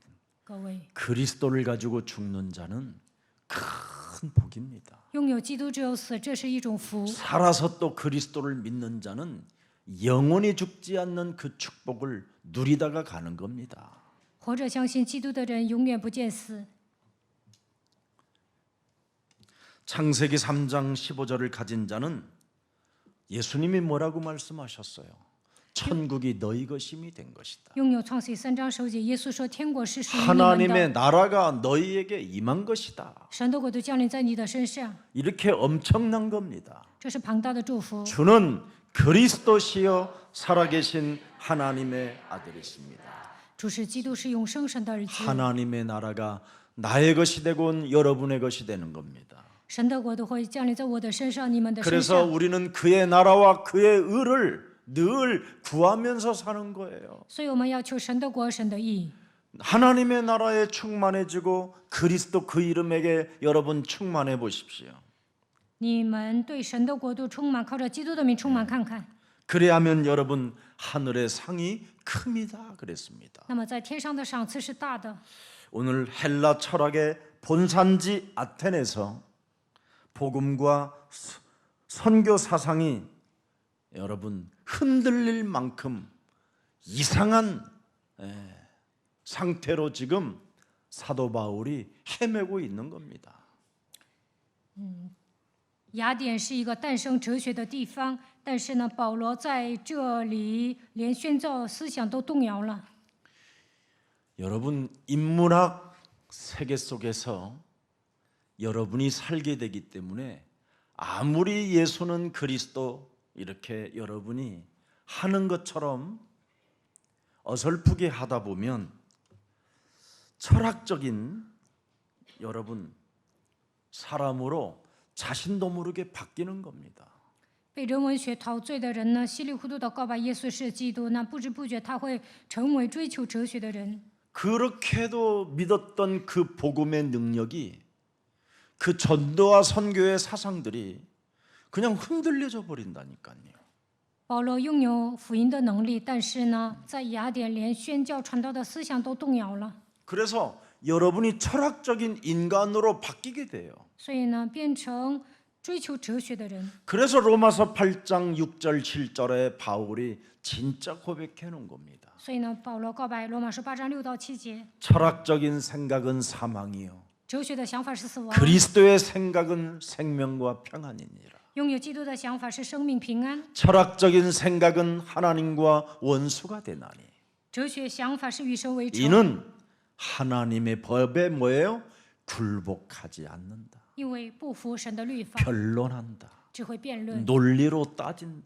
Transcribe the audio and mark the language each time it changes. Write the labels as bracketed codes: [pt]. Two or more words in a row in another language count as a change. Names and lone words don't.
[zh] 各位， [ko] 그리스도를 가지고 죽는 자는 큰 복입니다. [zh] 拥有基督只有死，这是一种福。 [ko] 살아서 또 그리스도를 믿는 자는 영원히 죽지 않는 그 축복을 누리다가 가는 겁니다. [zh] 活着相信基督的人永远不见死。 [ko] 창세기 3장 15절을 가진 자는 예수님이 뭐라고 말씀하셨어요? 천국이 너희 것임이 된 것이다. [zh] 拥有创世3章10节，耶稣说：“天国是属于你们 [ko] 하나님의 [zh] 的， [ko] 나라가 너희에게 임한 것이다. [zh] 神的国都降临在你的身上。 [ko] 이렇게 엄청난 겁니다. ” [zh] 这是庞大的祝福。 [ko] 주는 그리스도시요 살아계신 하나님의 아들이십니다. [zh] 主是基督，是永生神的儿子。 [ko] 하나님의 나라가 나의 것이 되고 여러분의 것이 되는 겁니다. [zh] 神的国都会降临在我的身上，你们的身 [ko] 그래서 [zh] 上。 [ko] 우리는 그의 나라와 그의 의를 늘 구하면서 사는 거예요. [zh] 所以我们要求神的国、神的义。 [ko] 하나님의 나라에 충만해지고 그리스도 그 이름에게 여러분 충만해 보십시오. [zh] 你们对神的国度充满，靠着基督的名充满看看。 [ko] 그래야면 여러분 하늘의 상이 큽니다 그랬습니다. [zh] 那么在天上的赏赐是大的。 [ko] 오늘 헬라 철학의 본산지 아테네에서 복음과 선교 사상이 여러분 흔들릴 만큼 이상한 상태로 지금 사도 바울이 헤매고 있는 겁니다. [zh] 雅典是一个诞生哲学的地方，但是呢，保罗在这里连宣教思想都动摇了。 [ko] 여러분 인문학 세계 속에서 여러분이 살게 되기 때문에 아무리 예수는 그리스도 이렇게 여러분이 하는 것처럼 어설프게 하다 보면 철학적인 여러분 사람으로 자신도 모르게 바뀌는 겁니다. [zh] 被人文学陶醉的人呢，稀里糊涂的告白耶稣是基督，那不知不觉他会成为追求哲学的人。 [ko] 그렇게도 믿었던 그 복음의 능력이 그 전도와 선교의 사상들이 그냥 흔들려져 버린다니까요. [zh] 保罗拥有福音的能力，但是呢，在雅典连宣教传道的思想都动摇了， [ko] 그래서 여러분이 철학적인 인간으로 바뀌게 돼요. [zh] 所以呢，变成追求哲学的人。 [ko] 그래서 로마서 8장 6절 7절에 바울이 진짜 고백해 놓은 겁니다. [zh] 所以呢，保罗告白罗马书8章6到7节， [ko] 철학적인 생각은 사망이요 [zh] 哲学的想法是死亡， [ko] 그리스도의 생각은 생명과 평안이니라. [zh] 拥有基督的想法是生命平安， [ko] 철학적인 생각은 하나님과 원수가 되나니 [zh] 哲学想法是与神为仇， [ko] 이는 하나님의 법에 뭐예요? 굴복하지 않는다. [zh] 因为不服神的律法， [ko] 변론한다. [zh] 只会辩论， [ko] 논리로 따진다.